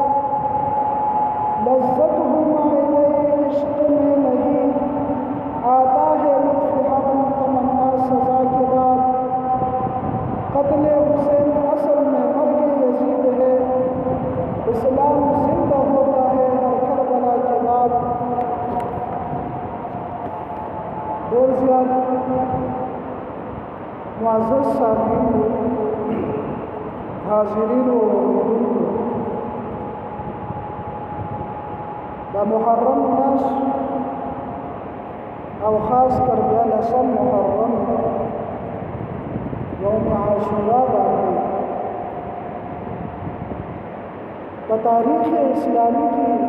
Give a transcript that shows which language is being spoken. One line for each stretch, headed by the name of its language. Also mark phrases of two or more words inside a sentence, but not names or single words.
Urdu: لذت ہمارے عشق میں نہیں آتا ہے لطف حرم تمنا سزا کے بعد قتل حسین اصل میں مرگ یزید ہے اسلام زندہ ہوتا ہے ہر کربلا کے بعد
Pashto: دیر زیاد معزز سامعین حاضرین و اوریدونکو دا محرم میاشت او خاص کر بیا لسم محرم یوم عاشورا باندې په تاریخ اسلامی کی